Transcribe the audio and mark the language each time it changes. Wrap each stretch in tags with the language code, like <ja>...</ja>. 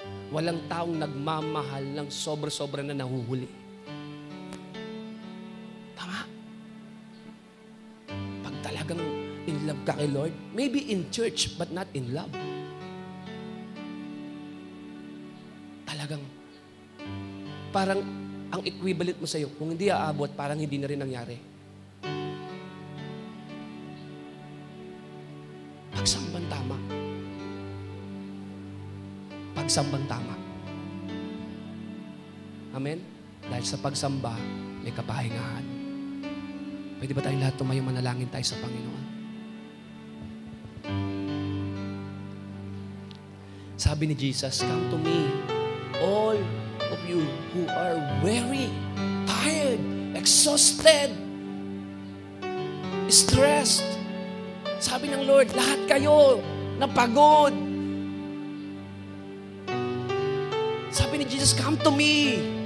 <tl>Walang taong nagmamahal ng sobra-sobra na nahuhuli. Tama? Pag talagang</tl> <en>in love</en> <tl>ka kay</tl> <en>Lord, maybe in church, but not in love.</en> <tl>Talagang, parang ang equivalent mo sa'yo, kung hindi aabot, parang hindi na rin nangyari. Pagsambang tama. Pagsambang tama. Amen? Dahil sa pagsamba, may kapahingahan. Pwede ba tayong lahat tumayo, manalangin tayo sa Panginoon? Sabi ni Jesus,</tl> <en>come to me, all of you who are weary, tired, exhausted, stressed.</en> <tl>Sabi ng Lord, lahat kayo napagod. Sabi ni Jesus, come to me.</tl>